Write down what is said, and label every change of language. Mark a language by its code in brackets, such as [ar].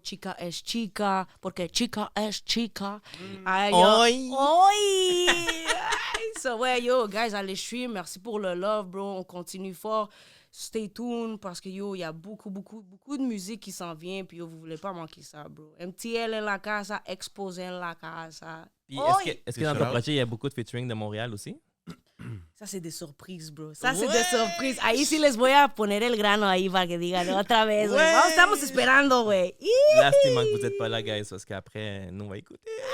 [es] Chica es chica, porque chica es chica. Ay, yo. Oi! [fr] Oi! [en] So, [fr] ouais, yo, guys, allez stream. Merci pour le love, bro. On continue fort. [en] Stay tuned [fr] parce que, yo, il y a beaucoup de musique qui s'en vient. Puis, yo, vous voulez pas manquer ça, bro. [es] MTL en la casa, Exposé en la casa. [fr] Puis Oi! est-ce que dans ton projet, il y a beaucoup de featuring de Montréal aussi? Ça, c'est des surprises, bro. Ça, c'est des surprises. [es] Ahí sí les voy a poner el grano ahí para que digan otra vez, güey. [fr] Ouais. [es] Vamos, estamos esperando, güey. [fr] Lastimement que vous n'êtes pas là, guys, parce qu'après, nous, on va écouter.